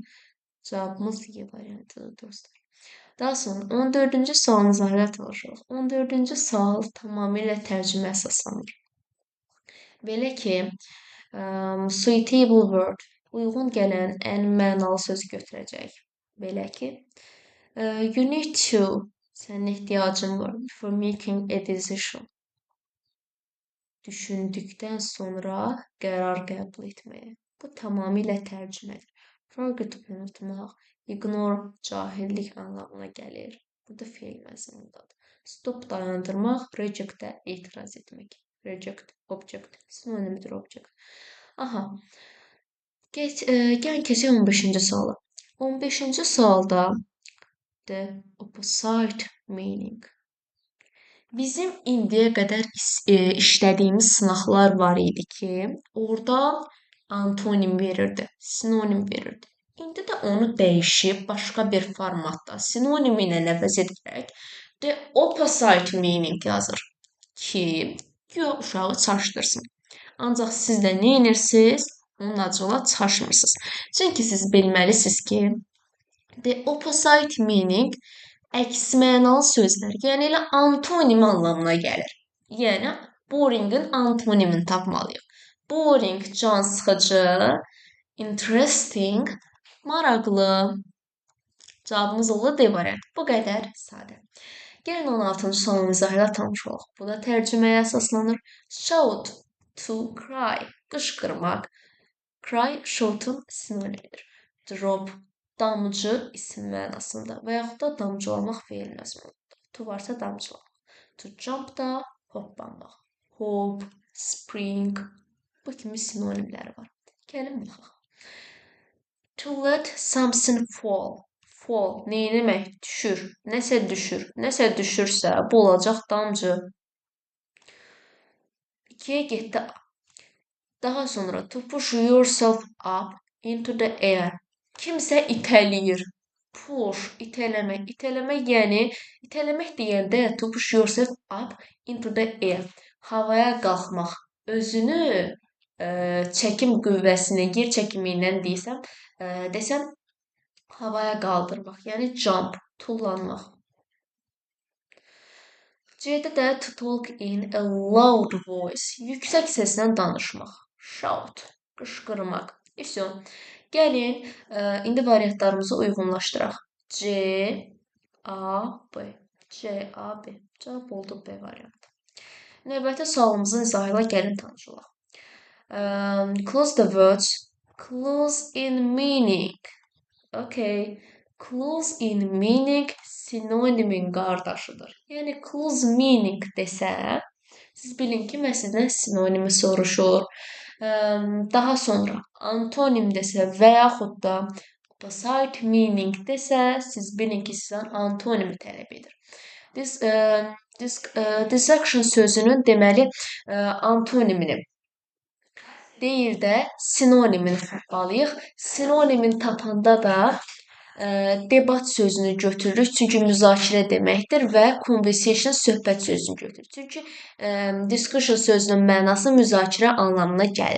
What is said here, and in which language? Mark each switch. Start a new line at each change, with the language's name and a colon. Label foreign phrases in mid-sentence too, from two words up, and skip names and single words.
Azerbaijani: Cavabımız Y variantıdır dostlar. Daha sonra 14-cü sualımıza ilə tanış olaq. 14-cü sual tamamilə tərcümə əsaslanır. Belə ki,
English: suitable word,
Azerbaijani: uyğun gələn ən mənalı söz götürəcək. Belə ki,
English: you need to,
Azerbaijani: sənin ehtiyacın var
English: before making a decision.
Azerbaijani: Düşündükdən sonra qərar qəbul etməyə. Bu tamamilə tərcümədir. Forget unutmaq, ignore cahillik anlamına gəlir. Burada feil məzmunundadır. Stop dayandırmaq, reject də etiraz etmək. Reject, object, sinonimdir object. Aha. Gəlin keçək 15-ci suala.
English: 15-ci sualda the opposite meaning.
Azerbaijani: Bizim indiyə qədər işlədiyimiz sınaqlar var idi ki, orada antonim verirdi, sinonim verirdi. İndi də onu dəyişib başqa bir formatda sinonimi ilə əvəz edərək
English: the opposite meaning
Azerbaijani: yazır ki, uşağı çaşdırsın. Ancaq siz də nə edirsiniz? Onun acıla çaşmırsınız. Çünki siz bilməlisiniz ki,
English: the opposite meaning
Azerbaijani: əks mənalı sözlər, yəni elə antonim anlamına gəlir. Yəni Boring'in antonimini tapmalıyıq. Boring can sıxıcı, interesting maraqlı. Cavabımız olur D variantı. Bu qədər sadə. Gəlin 16-cı sualın izahı ilə tanış olaq. Bu da tərcüməyə əsaslanır.
English: Shout, to cry,
Azerbaijani: qışqırmaq. Cry, shout'un sinonimidir. Drop, damcı isim mənasında və yaxud da damcılamaq feil məzmununda. To varsa damcılamaq.
English: To jump
Azerbaijani: da hoppanmaq.
English: Hop, spring,
Azerbaijani: bu kimi sinonimləri var. Gəlin baxaq.
English: To let something fall. Fall,
Azerbaijani: neyləmək? Düşür. Nəsə düşür. Nəsə düşürsə, bu olacaq damcı. 2-yə getdi. Daha sonra
English: to push yourself up into the air.
Azerbaijani: Kimsə itələyir. Push, itələmək. İtələmək yəni, itələmək deyəndə
English: to push yourself up into the air.
Azerbaijani: Havaya qalxmaq. Özünü çəkim qüvvəsini, yer çəkimi ilə desəm, havaya qaldırmaq, yəni jump, tullanmaq. C-də də
English: to talk in a loud voice,
Azerbaijani: yüksək səslə danışmaq. Shout, qışqırmaq. Gəlin, indi variantlarımızı uyğunlaşdıraq. C, A, B. C, A, B. Cavab oldu B variantı. Növbəti sualımızın izahı ilə gəlin tanış olaq.
English: Close the words. Close in meaning. Okay. Close in meaning
Azerbaijani: sinonimin qardaşıdır. Yəni
English: close meaning
Azerbaijani: desə, siz bilin ki, mən sizdən sinonimi soruşur. Daha sonra antonim desə və yaxud da
English: opposite meaning
Azerbaijani: desə, siz bilin ki, sizdən antonimi tələb edir.
English: This action
Azerbaijani: sözünün deməli antonimini deyir də sinonimini tapmalıyıq. Sinonimin tapanda da debat sözünü götürürük. Çünki müzakirə deməkdir və conversation söhbət sözünü götürürük. Çünki discussion sözünün mənası müzakirə anlamına gəlir.